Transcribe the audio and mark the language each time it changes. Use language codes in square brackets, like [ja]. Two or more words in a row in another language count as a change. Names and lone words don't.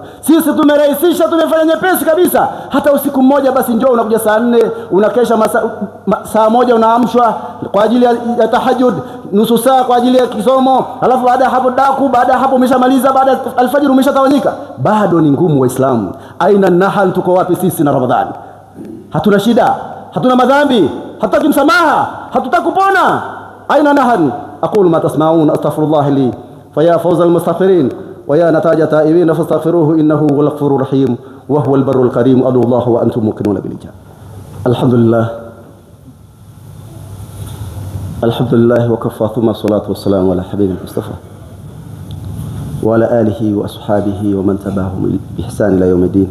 [sw] Sisi tumerahisisha, tumefanya nyepesi kabisa. Hata usiku mmoja basi njoo unakuja saa 4, unakesha saa 1, unaamshwa kwa ajili ya tahajjud, nusu saa kwa ajili ya kisomo, alafu baada ya hapo daku, baada ya hapo umeshamaliza, baada ya alfajiri umeshatawanyika. Bado ni ngumu Waislamu. [ar] أين نحن, [sw] tuko wapi sisi na Ramadhani? Hatuna shida, hatuna madhambi, hatutaki msamaha, hatutaki kupona. [ar] أين نحن؟ أقول ما تسمعون أستغفر الله لي فيا فوز المستغفرين ويا نتاج تائبين فاستغفروه إنه هو الغفور الرحيم وهو البر الكريم. أدعو الله وأنتم موقنون بالإجابة. الحمد لله وكفى، ثم الصلاة والسلام على حبيب المصطفى وعلى آله وأصحابه ومن تبعهم بإحسان إلى يوم الدين.